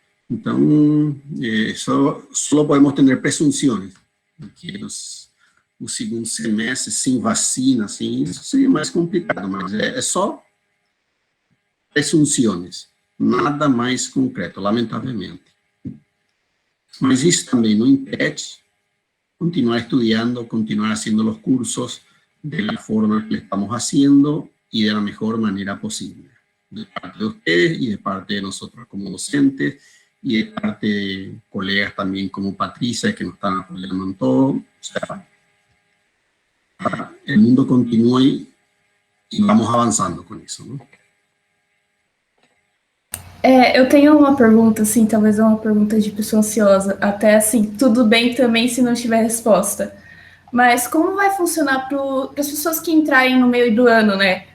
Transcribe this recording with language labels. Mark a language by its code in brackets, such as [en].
[pt] Então, só podemos ter presunções de que o segundo semestre, sem vacina, assim, isso seria mais complicado, mas é só presunções, nada mais concreto, lamentavelmente. Mas isso também não impede continuar estudando, [es] continuar haciendo los cursos de la forma que estamos haciendo y de la mejor manera posible, de parte de ustedes y de parte de nosotros como docentes y de parte de colegas también como Patricia, que nos están apoyando en todo. O sea, el mundo continúa y [pt] vamos avançando com isso, não? Eu tenho uma pergunta, assim, talvez é uma pergunta de pessoa ansiosa, até assim, tudo bem também se não tiver resposta, mas como vai funcionar para as pessoas que entrarem no meio do ano, né?